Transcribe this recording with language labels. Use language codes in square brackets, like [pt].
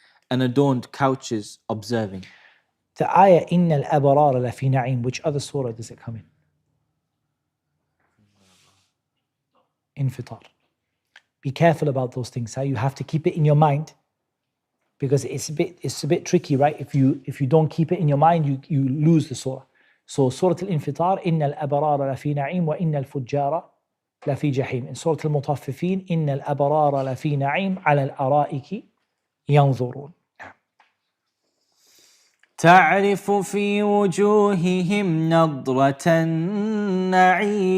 [en] And adorned couches observing. The ayah, [ar] إِنَّ الْأَبْرَارَ لَفِي نَعِيمٍ. [en] Which other surah does it come in? Infitar. Be careful about those things. You have to keep it in your mind because it's a bit tricky, right? If you don't keep it in your mind, you lose the surah. So Surah Al-Infitar, [ar] إِنَّ الْأَبْرَارَ لَفِي نَعِيمٍ وَإِنَّ الْفُجَّارَ لَفِي جَحِيمٍ. [en] In Surah Al-Mutaffifin, [ar] إِنَّ الْأَبْرَارَ لَفِي نَعِيمٍ عَلَى الْأَرَائِكِ يَنظُرُونَ. تعرف في وجوههم نضرة النعيم.